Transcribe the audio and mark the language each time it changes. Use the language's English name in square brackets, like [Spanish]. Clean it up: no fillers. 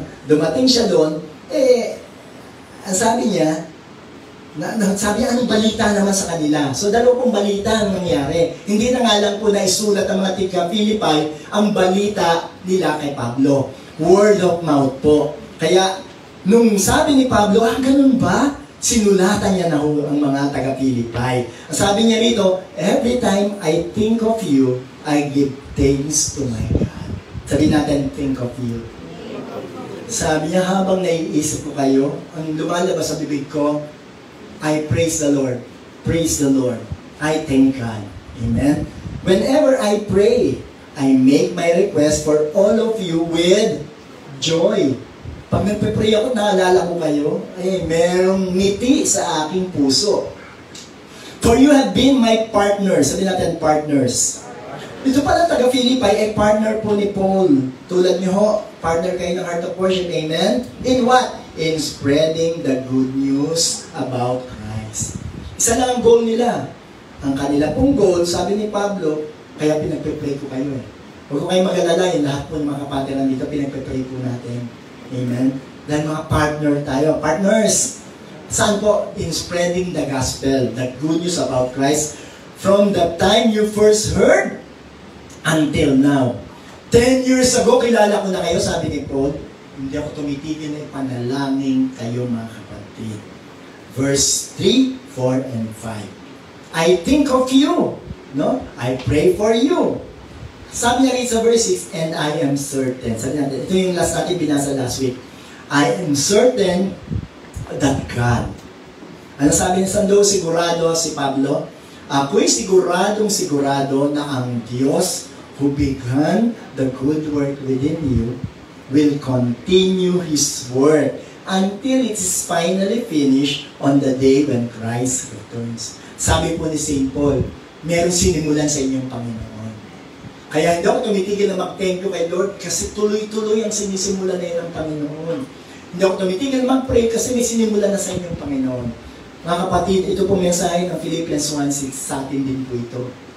[Filipino] Dumating siya doon, ang sabi niya, sabi niya, anong balita naman sa kanila? So, dalawang balita ang nangyari. Hindi na nga lang po na isulat ang mga taga-Philippi ang balita nila kay Pablo. Word of mouth po. Kaya, nung sabi ni Pablo, ganun ba? Sinulatan niya na ang mga taga-Philippi. Ang sabi niya rito, [English] every time I think of you, I give thanks to my God. [Filipino] Sabi natin, think of you. Sabi niya, habang naiisip ko kayo, ang lumalabas sa bibig ko, [English] I praise the Lord. Praise the Lord. I thank God. Amen? Whenever I pray, I make my request for all of you with joy. [Filipino] Pag nagpe-pray ako, naalala ko kayo, merong ngiti sa aking puso. [English] For you have been my partners. [Filipino] Sabi natin, partners. Ito pala taga-Philippi, partner po ni Paul. Tulad niyo ho, partner kayo ng Heart of Worship. Amen? [English] In what? In spreading the good news about Christ. [Filipino] Isa lang ang goal nila. Ang kanila pong goal, sabi ni Pablo, kaya pinagpe-pray ko kayo eh. Huwag ko kayo mag-alala, lahat po ng mga kapatid dito, pinagpe-pray po natin. Amen? Dahil mga partner tayo. Partners! Saan po? [English] In spreading the gospel, the good news about Christ, from the time you first heard until now. [Filipino] 10 years ago, kilala ko na kayo, sabi ni Paul, hindi ako tumitigil na ipanalangin kayo mga kapatid. [English] Verse 3, 4, and 5. I think of you. No? I pray for you. Sabi niya rin sa verse 6, and I am certain. [Filipino] Sabi natin, ito yung last natin binasa [English] last week. I am certain that God. [Filipino] Ano sabi niya sa sigurado si Pablo? Ako'y sigurado na ang Diyos [English] who began the good work within you will continue His work until it is finally finished on the day when Christ returns. [Filipino] Sabi po ni St. Paul, meron sinimulan sa inyong Panginoon. Kaya hindi ako tumitigil na mag-thank you kay Lord kasi tuloy-tuloy ang sinisimulan na yun ng Panginoon. Hindi ako tumitigil mag-pray kasi may sinimulan na sa inyong Panginoon. Mga kapatid, ito po mensahe ng Philippians 1:6 sa atin din po ito.